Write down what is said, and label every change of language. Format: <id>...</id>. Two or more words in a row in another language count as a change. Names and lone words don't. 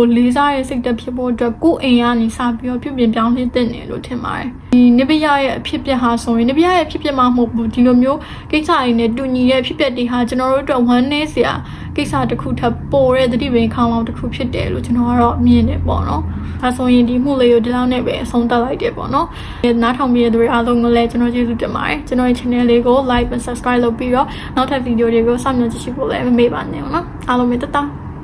<my>လေးစားရဲ့စိတ်တက်ဖြစ်ဖို့အတွက်ကိုယ်အိမ်ကနေစပြီးတော့ပြုပြင်ပြောင်းလဲတင်တယ်လို့ထင်ပါတယ်ဒီနိဗ္ဗာန်ရဲ့အဖြစ်ပြက်ဟာဆိုရင်နိဗ္ဗာန်ရဲ့အဖြစ်ပြက်မှာမဟုတ်ဘူးဒီလိုမျိုးကိစ္စတွေနဲ့တူညီတဲ့အဖြစ်ပြက်တွေဟာကျွန်တော်တို့အတွက်ဝမ်းနည်းစရာကိစ္စတစ်ခုထပ်ပိုတဲ့သတိပင်ခေါင်းလောင်းတစ်ခုဖြစ်တယ်လို့ကျွန်တော်ကတော့မြင်တယ်ပေါ့နော်ဒါဆိုရင်ဒီမှုလေးကိုဒီလောက်နဲ့ပဲအဆုံးသတ်လိုက်တယ်ပေါ့နော်နားထောင်ပြီးတဲ့သူတွေအားလုံးကိုလည်းကျွန်တော်ကျေးဇူးတင်ပါတယ်ကျွန်တော်ရဲ့ channel လေးကို</my> <en>like and subscribe</en> <my>လုပ်ပြီးတော့နောက်ထပ်ဗီဒီယိုတွေကိုစောင့်မျှော်ကြည့်ဖို့လည်းမမေ့ပါနဲ့နော်အားလုံးပဲတတ်</my>